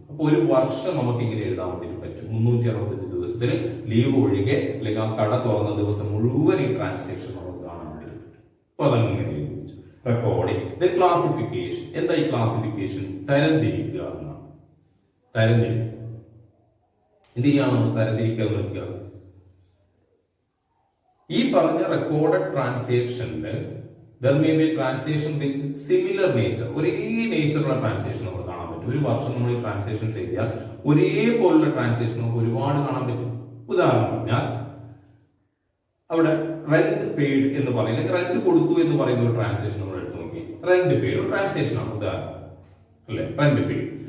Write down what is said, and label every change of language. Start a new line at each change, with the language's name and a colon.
Malayalam: അപ്പൊ ഒരു വർഷം നമുക്ക് ഇങ്ങനെ എഴുതാൻ വേണ്ടി പറ്റും. 365 ദിവസത്തിൽ ലീവ് ഒഴികെ, അല്ലെങ്കിൽ ആ കട തുറന്ന ദിവസം മുഴുവൻ ഈ ട്രാൻസാക്ഷൻ നമുക്ക് കാണാൻ വേണ്ടി പറ്റും. അപ്പൊ അതങ്ങനെ എഴുതി വെച്ചു. റെക്കോർഡിംഗ്. ക്ലാസിഫിക്കേഷൻ. എന്താ ഈ ക്ലാസിഫിക്കേഷൻ? തരംതിരിക്കുക എന്നാണ്. തരംതിരിക്കുക. എന്തിനാണ് നമ്മൾ തരംതിരിക്കുക എന്ന് വെക്കുക? ഈ പറഞ്ഞ recorded ട്രാൻസാക്ഷനില്
English: there may be transaction with similar nature.
Malayalam: ഒരേ നേച്ചറുള്ള ട്രാൻസാക്ഷൻ നമുക്ക് കാണാൻ പറ്റും. ഒരു വർഷം നമ്മൾ ഈ ട്രാൻസാക്ഷൻ ചെയ്താൽ ഒരേപോലുള്ള ട്രാൻസാക്ഷൻ നമുക്ക് ഒരുപാട് കാണാൻ പറ്റും. ഉദാഹരണം പറഞ്ഞാൽ അവിടെ റെന്റ് പെയ്ഡ് എന്ന് പറയുന്നത്, റെന്റ് കൊടുത്തു എന്ന് പറയുന്ന ഒരു ട്രാൻസാക്ഷൻ നമ്മൾ എടുത്തു നോക്കി. റെന്റ് പെയ്ഡ് ഒരു ട്രാൻസാക്ഷൻ ആണ്, ഉദാഹരണം അല്ലെ, റെന്റ് പെയ്ഡ്.